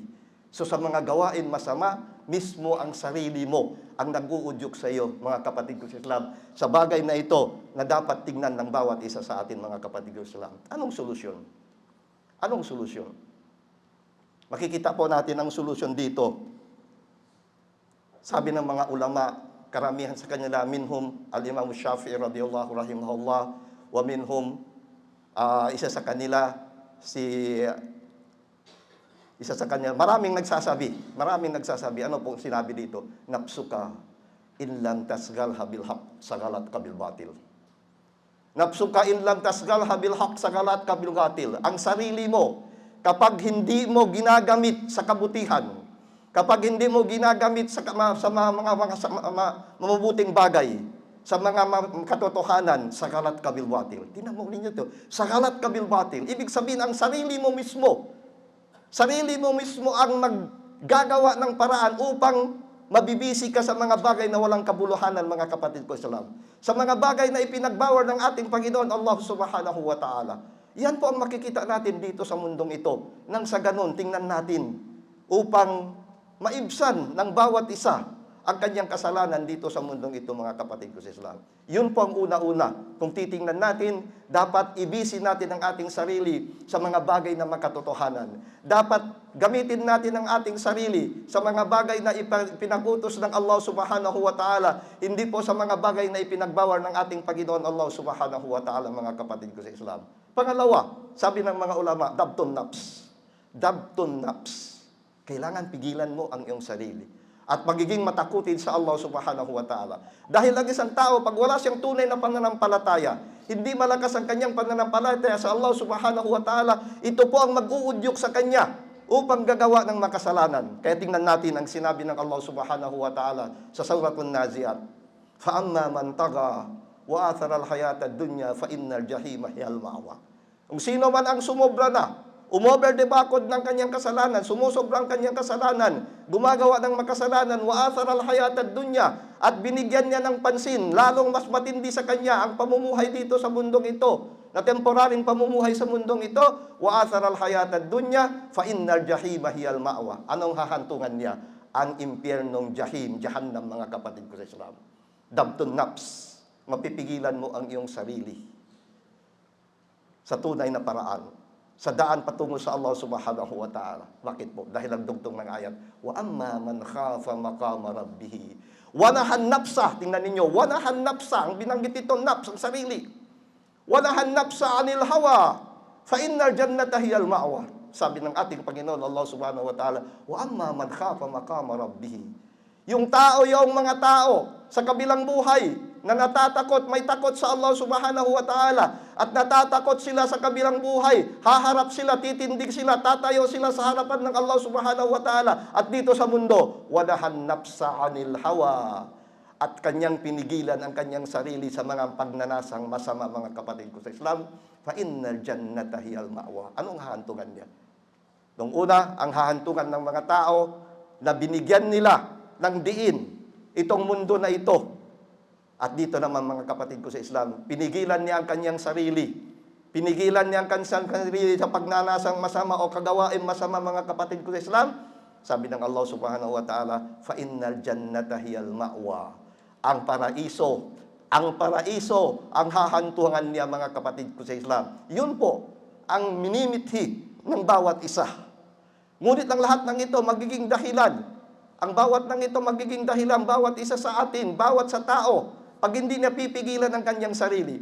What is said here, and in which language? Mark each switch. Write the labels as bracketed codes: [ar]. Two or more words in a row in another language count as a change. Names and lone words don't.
[tl] So sa mga gawain masama, mismo ang sarili mo ang nag-uudyok sa iyo, mga kapatid ko sa Islam. Sa bagay na ito na dapat tingnan ng bawat isa sa atin, mga kapatid ko sa Islam. Anong solusyon? Anong solusyon? Makikita po natin ang solusyon dito. Sabi ng mga ulama, karamihan sa kanila, [ar] منهم الإمام الشافعي رضي الله رحمه الله، ومنهم, [tl] isa sa kanila, maraming nagsasabi, ano pong sinabi dito? [ar] نفسك إن لم تشغلها بالحق شغلتك بالباطل. نفسك إن لم تشغلها بالحق شغلتك بالباطل. [tl] Ang sarili mo, kapag hindi mo ginagamit sa kabutihan, kapag hindi mo ginagamit sa mga mabubuting bagay, sa mga katotohanan, [ar] شغلتك بالباطل. [tl] Tingnan mo ninyo ito, [ar] شغلتك بالباطل. [tl] Ibig sabihin, ang sarili mo mismo ang maggagawa ng paraan upang mabibisi ka sa mga bagay na walang kabuluhanan, mga kapatid ko sa Islam. Sa mga bagay na ipinagbawal ng ating Panginoon Allah [ar] سبحانه وتعالى. [tl] Yan po ang makikita natin dito sa mundong ito. Nang sa ganun, tingnan natin upang maibsan ng bawat isa ang kanyang kasalanan dito sa mundong ito, mga kapatid ko sa Islam. Yun po ang una-una. Kung titingnan natin, dapat ibisi natin ang ating sarili sa mga bagay na makatotohanan. Dapat gamitin natin ang ating sarili sa mga bagay na ipinagutos ng Allah [ar] سبحانه وتعالى, [tl] hindi po sa mga bagay na ipinagbawal ng ating Panginoon Allah [ar] سبحانه وتعالى, [tl] mga kapatid ko sa Islam. Pangalawa, sabi ng mga ulama, [ar] ضبط النفس. ضبط النفس. [tl] Kailangan pigilan mo ang iyong sarili. At magiging matakutin sa Allah [ar] سبحانه وتعالى. [tl] Dahil ang isang tao, pag wala siyang tunay na pananampalataya, hindi malakas ang kanyang pananampalataya sa Allah [ar] سبحانه وتعالى, [tl] ito po ang mag-uudyok sa kanya upang gagawa ng makasalanan. Kaya tingnan natin ang sinabi ng Allah [ar] سبحانه وتعالى [tl] sa Suratul Naziat. [ar] فَأَمَّا مَنْ طَغَى وَآثَرَ الْحَيَاةَ الدُّنْيَا فَإِنَّ الْجَحِيمَ هِيَ الْمَأْوَى. [tl] Kung sino man ang sumobra na, umoberdebakod ng kanyang kasalanan, sumusobrang kanyang kasalanan, gumagawa ng makasalanan, [ar] وآثر الحياة الدنيا, [tl] at binigyan niya ng pansin, lalong mas matindi sa kanya ang pamumuhay dito sa mundong ito, na temporaring pamumuhay sa mundong ito, [ar] وآثر الحياة الدنيا فإن الجحيم هي المأوى. [tl] Anong hahantungan niya? Ang impyernong jahim, jahannam, mga kapatid ko sa Islam. [ar] ضبط النفس, [tl] mapipigilan mo ang iyong sarili sa tunay na paraan, sa daan patungo sa Allah [ar] سبحانه وتعالى. [tl] Bakit po? Dahil ang dugtong ng ayat, [ar] وأما من خاف مقام ربه ونهى النفس. [tl] Tingnan ninyo, [ar] ونهى النفس, [tl] ang binanggit ito, nafs, ang sarili. [ar] ونهى النفس عن الهوى فإن الجنة هي المأوى. [tl] Sabi ng ating Panginoon Allah [ar] سبحانه وتعالى, وأما من خاف مقام ربه. [tl] Yung mga tao sa kabilang buhay na natatakot, may takot sa Allah [ar] سبحانه وتعالى, [tl] at natatakot sila sa kabilang buhay, haharap sila, titindig sila, tatayo sila sa harapan ng Allah [ar] سبحانه وتعالى, [tl] at dito sa mundo, [ar] ونهى النفس عن الهوى. [tl] at kanyang pinigilan ang kanyang sarili sa mga pagnanasang masama, mga kapatid ko sa Islam, [ar] فإن الجنة هي المأوى. [tl] Anong hahantungan niya? Nung una, ang hahantungan ng mga tao na binigyan nila ng diin itong mundo na ito. At dito naman, mga kapatid ko sa Islam, pinigilan niya ang kanyang sarili. Pinigilan niya ang kanyang sarili sa pagnanasang masama o kagawain masama, mga kapatid ko sa Islam. Sabi ng Allah [ar] سبحانه وتعالى, فإن الجنة هي المأوى. [tl] Ang paraiso, ang hahantungan niya, mga kapatid ko sa Islam. Yun po ang minimithi ng bawat isa. Ngunit ang lahat ng ito magiging dahilan. Ang bawat ng ito magiging dahilan, bawat isa sa atin, bawat sa tao, pag hindi niya pipigilan ang kanyang sarili.